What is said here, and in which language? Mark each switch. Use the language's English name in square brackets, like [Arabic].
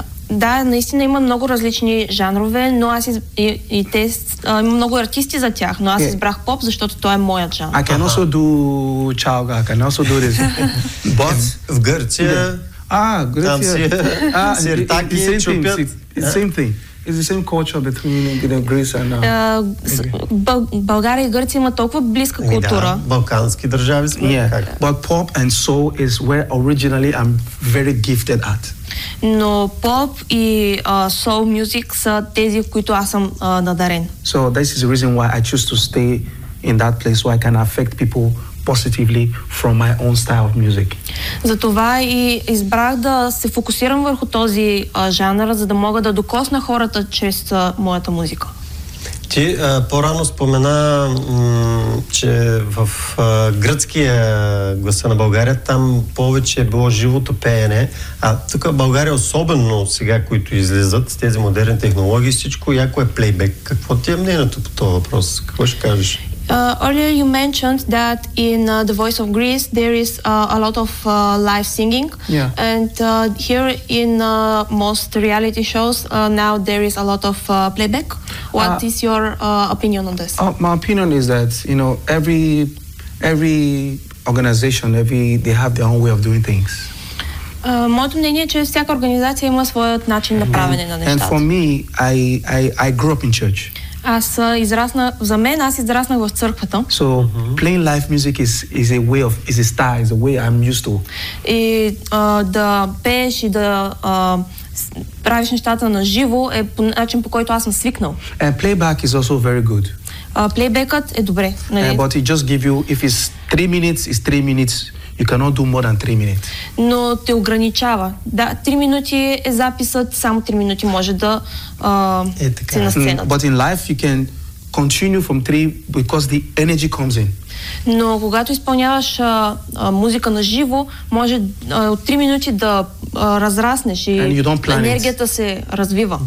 [Bulgarian] Да, наистина има много различни жанрове, но аз има много артисти за тях, но аз избрах поп, защото той е моят жанр. [English] I can also do чалга, I can also do this. But [Bulgarian] в Гърция, там си сиртаки е чупят. [English] Same thing. It's the same culture between Greece and... [Bulgarian] България и Гърция има толкова близка култура. Да, балкански държави сме. [English] Yeah. But pop and soul is where originally I'm very gifted at. [Bulgarian] Но поп и soul music са тези, които аз съм надарен. [English] So this is the reason why I choose to stay in that place so I can affect people positively from my own style of music. [Bulgarian] Затова и избрах да се фокусирам върху този жанр, за да мога да докосна хората чрез моята музика. Ти по-рано спомена, че в гръцкия гласа на България там повече е било живото пеене, а тук в България особено сега, които излизат с тези модерни технологии, всичко яко е плейбек. Какво ти е мнението по този въпрос? Какво ще кажеш? [English] Earlier you mentioned that in The Voice of Greece there is a lot of live singing. Yeah. And here in most reality shows now there is a lot of playback. What is your opinion on this? My opinion is that, you know, every organization, they have their own way of doing things. [Bulgarian] Моето мнение е, че всяка организация има своят начин на правене на нещата. [English] And for me, I grew up in church. [Bulgarian] Аз израснах в църквата. [English] So playing live music is a way of, is a style, is a way I'm used to. [Bulgarian] И да пееш и да правиш нещата на живо е по начин, по който аз съм свикнал. [English] And playback is also very good. [Bulgarian] Плейбекът е добре, нали? [English] But it just give you, if it's 3 minutes, it's 3 minutes. You cannot do more than 3 minutes. [Bulgarian] Но те ограничава. Да, 3 минути е записът, само 3 минути може да си на сцената. [English] But in life you can continue from 3 because the energy comes in. [Bulgarian] Но когато изпълняваш музика на живо, може от 3 минути да разраснеш и енергията се развива.